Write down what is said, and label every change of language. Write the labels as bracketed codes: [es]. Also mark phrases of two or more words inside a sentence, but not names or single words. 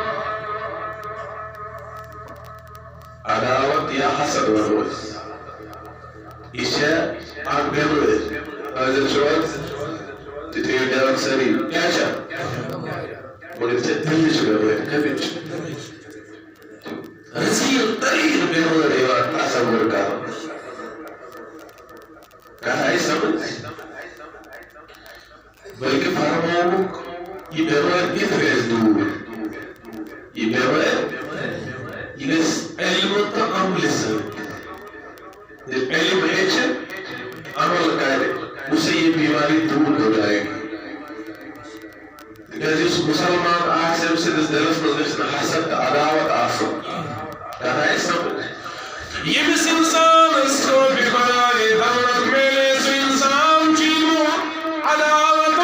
[ks] عداوت یا حسد ونو أسۍ یہِ چھےٚ اکھ بٮ۪مٲرۍ حٲضِر چھِو حظ تُہۍ تھٲیِو دھیان سٲری کیٛاہ چھےٚ مگر ژےٚ دِلٕچ بٮ۪مٲرۍ کَمِچ رٔزیٖل تریٖن بٮ۪مٲرۍ یِوان تصوُر کرنہٕ کتھ آیہِ سمجھ بٔلکہِ فرمووُکھ یہِ بٮ۪مٲرۍ کِتھ گژھِ دوٗر یہِ بٮ۪مٲرۍ یہِ گژھِ علمہٕ تہٕ عملہِ سۭتۍ ییٚلہِ علم ہیٚچھِ عمل کرِ اُسے یہِ [ur] بیماری دوٗر ہو جائے گی [ks] تِکیٛازِ یُس مُسلمان آسہِ أمۍ سٕنٛدِس دِلس منٛز گژھِ نہٕ حسد تہٕ عداوت آسُن کتھ آیہِ سمجھ ییٚمِس اِنسانس خوفِ خۄدایی دولت میلے سُہ اِنسان چھُ یِمو عداوتو